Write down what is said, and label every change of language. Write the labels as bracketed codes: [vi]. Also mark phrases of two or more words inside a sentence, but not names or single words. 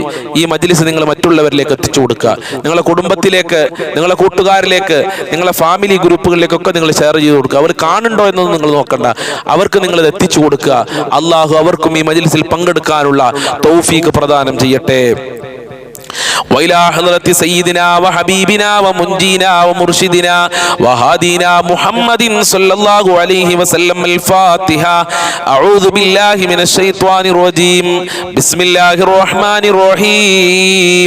[ml] ഈ മജ്ലിസ് നിങ്ങൾ മറ്റുള്ളവരിലേക്ക് എത്തിച്ചു കൊടുക്കുക. നിങ്ങളുടെ കുടുംബത്തിലേക്ക്, നിങ്ങളുടെ കൂട്ടുകാരിലേക്ക്, നിങ്ങളുടെ ഫാമിലി ഗ്രൂപ്പുകളിലേക്കൊക്കെ നിങ്ങൾ ഷെയർ ചെയ്ത് കൊടുക്കുക. അവർ കാണുന്നുണ്ടോ എന്നൊന്നും നിങ്ങൾ നോക്കണ്ട, അവർക്ക് നിങ്ങൾ ഇത് എത്തിച്ചു കൊടുക്കുക. അല്ലാഹു അവർക്കും ഈ മജ്ലിസിൽ പങ്കെടുക്കാനുള്ള തൗഫീഖ് പ്രദാനം ചെയ്യട്ടെ. [ar] وإلى حضرة سيدنا وحبيبنا ومنجينا ومرشدنا وهادينا محمد صلى الله عليه وسلم الفاتحة. أعوذ بالله من الشيطان الرجيم. بسم الله الرحمن الرحيم.